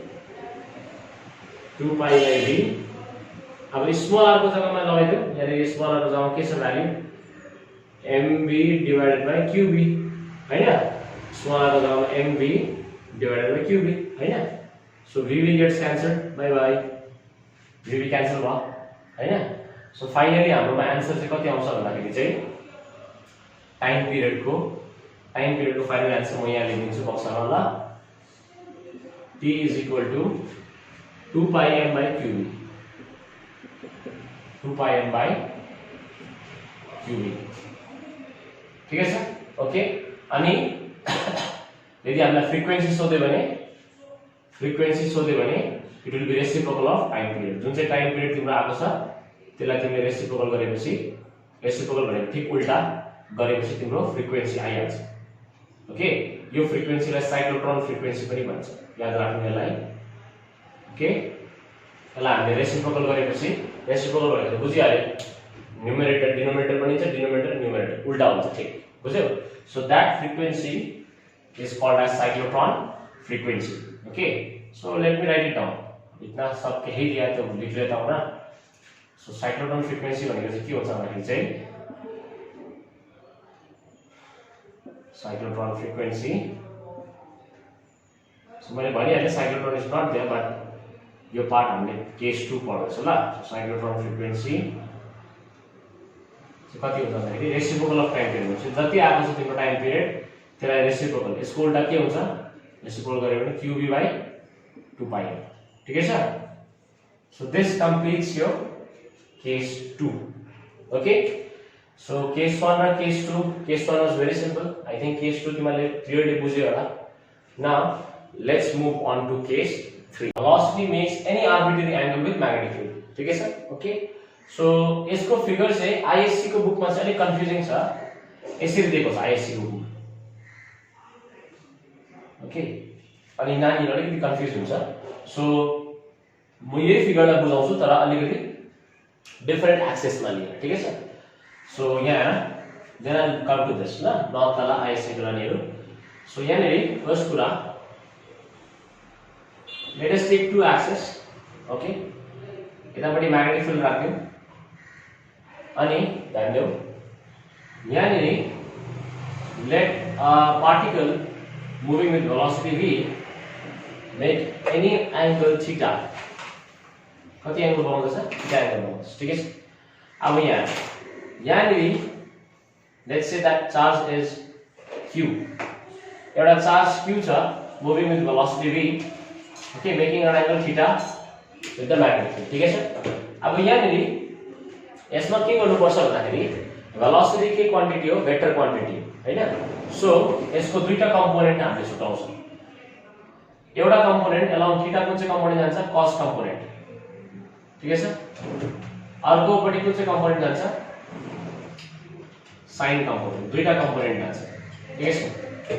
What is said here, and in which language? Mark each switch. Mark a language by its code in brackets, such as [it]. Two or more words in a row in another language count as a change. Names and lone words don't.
[ne] 2π/v अब [en] small r [ne] को जग्गामा लगाइदियो यहाँनेरि [en] small r [ne] को जग्गामा के छ भ्यालु mv/qv हैन [en] small r [ne] को जग्गामा [en] mv divided by qb [ne] हैन [en] so vv gets cancelled bye bye vv cancel [ne] भयो हैन [en] so finally [ne] हाम्रोमा आन्सर चाहिँ कति आउँछ भन्दाखेरि चाहिँ [en] time period [ne] को [en] final answer [ne] म यहाँ लेखिदिन्छु बक्समा ल [en] t is equal to 2πm/qv 2πm/qv [ne] ठीक छ ओके अनि यदि हामीलाई फ्रिक्वेन्सी सोध्यो भने [en] it will be reciprocal of time period [ne] जुन चाहिँ टाइम पिरियड तिम्रो आएको छ त्यसलाई तिमीले रेसिप्रोकल गरेपछि रेसिप्रोकल भनेको ठीक उल्टा गरेपछि तिम्रो फ्रिक्वेन्सी आइहाल्छ ओके यो फ्रिक्वेन्सीलाई [en] cyclotron frequency [ne] पनि भन्छ याद राख्नु यसलाई ओके यसलाई हामीले रेसिप्रोकल गरेपछि रेसिप्रोकल भनेको बुझिहाल्यो [en] numerator denominator [ne] बनिन्छ [en] denominator numerator [ne] उल्टा हुन्छ ठीक बुझ्यौ [en] so that frequency is called as cyclotron frequency okay so let me write it down [hi] इतना सब कही दिया तो लिख लेता हूं ना [en] so cyclotron frequency [ne] भनेको चाहिँ के हुन्छ भन्दाखेरि चाहिँ [en] cyclotron frequency so [ne] मैले भनिहालेँ [en] cyclotron is not there but [ne] यो पार्ट हामीले केस 2 पढ्दैछौँ ल [en] cyclotron frequency [ne] चाहिँ कति हुन्छ भन्दाखेरि [en] reciprocal of time [ne] पिरियड हुन्छ जति आएको छ तिम्रो टाइम पिरियड त्यसलाई रेसिप्रोकल यसको उल्टा के हुन्छ रेसिप्रोकल गर्यो भने qv/2π ठिकै छ [en] so this completes your case 2 okay so case 1 [ne] र [en] case 2 case 1 was very simple I think case 2 [ne] तिमीले क्लियरली बुझ्यौ होला [en] now let's move on to case 3 velocity makes any arbitrary angle with magnetic field [ne] ठिकै छ [en] okay so [ne] यसको फिगर चाहिँ आईएससी को बुकमा चाहिँ अलि कन्फ्युजिङ छ यसरी दिएको छ आईएससी को बुक ओके अनि नानीहरु अलिकति कन्फ्युज हुन्छ सो म यही फिगरलाई बुझाउँछु तर अलिकति डिफरेन्ट एक्सेसमा लिएर ठिकै छ सो यहाँ [en] then come to this [ne] ल नर्थ तल आईएससी को नानीहरु सो यहाँनेरि फर्स्ट कुरा [en] let us take two axes okay [ne] यतापट्टि [en] magnetic field [ne] राख्यौं अनि ध्यान देऊ यहाँनेरि [en] let a particle moving with velocity v make any angle theta [ne] कति एंगल बनाउँदैछ [en] theta angle [ne] बनाउँदैछ [hi] ठीक है। [ne] अब यहाँनिर [en] let's say that charge is q, [ne] एउटा चार्ज q छ [en] moving with velocity v, okay, making an angle theta with the magnetic field [hi] ठीक है। [ne] अब यहाँनिर यसमा के गर्नुपर्छ भन्दाखेरि वेलोसिटी के क्वान्टिटी हो, [en] vector quantity [ne] हैन। सो यसको दुईटा कम्पोनेन्ट हामीले छुटाउँछौँ, एउटा कम्पोनेन्ट अलोङ थीटा कुन चाहिँ कम्पोनेन्ट जान्छ, [en] cos component [hi] ठीक है [ne] सर, अर्कोपट्टि कुन चाहिँ कम्पोनेन्ट जान्छ, [en] sine component, [ne] दुईटा कम्पोनेन्ट जान्छ [hi] ठीक है [ne] सर।